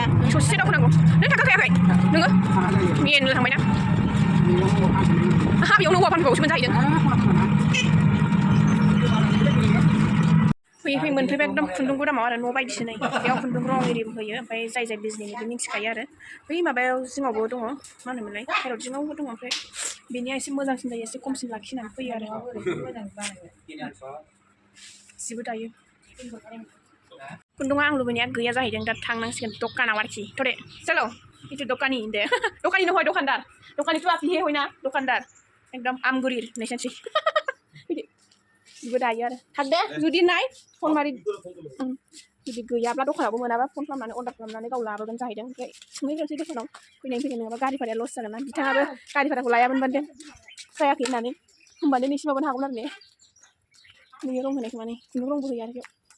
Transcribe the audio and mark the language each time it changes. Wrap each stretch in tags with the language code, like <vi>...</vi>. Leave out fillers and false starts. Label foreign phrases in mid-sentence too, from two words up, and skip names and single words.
<brx>ससे दावखोनांगौ नों थांखायाखै नोङो मेनल थांबायना आहा बेयावनो औवा फानबावसो मोनजाहैदों फैयै मोनफैबाय एकदम खुन्दुं गुदामाव आरो न' बायदिसो नै बेयाव खुन्दुं रं एरिबो होयो ओमफ्राय जाय बिजनेनि बे मिन्थिखायो आरो बै माबायाव जिङावबो दङ मा होनोमोनलाय हाइरड जिङावबो दङ ओमफ्राय बेनिया एसे मोजांसिन जायो एसे खमसिन लाखिनानै फैयो आरो जिबो दायो खुन्दुङा आं लुबैनाया गैया जाहैदों दा थांनांसिगोन दखानाव आरोखि थ'रे चलो इटु दखानि दे दखानि नहय दखानदार</brx> <hi>दखानि तो आप ही है ना दखानदार</hi> <brx>एकदम आमगुरिर नैसानसै जिबो दायो आरो थांदे जुदि नाय फन मारि जुदि गैयाब्ला दखानावबो मोनाबा फन खालामनानै अर्डार खालामनानै गाव लाबोगोन जाहैदों ओमफ्राय सोंहैग्रोनोसै दखानाव फैनाय नङाबा गारि भाराया लस जागोन ना बिथाङाबो गारि भाराखौ लायामोनबानो देन जायाखै होननानै होमबानो नोंसि माबानो हागौमोन आरो ने नोंनि रं होनायखौ माने खुन्दुं रंबो होयो आरो बेयाव</brx>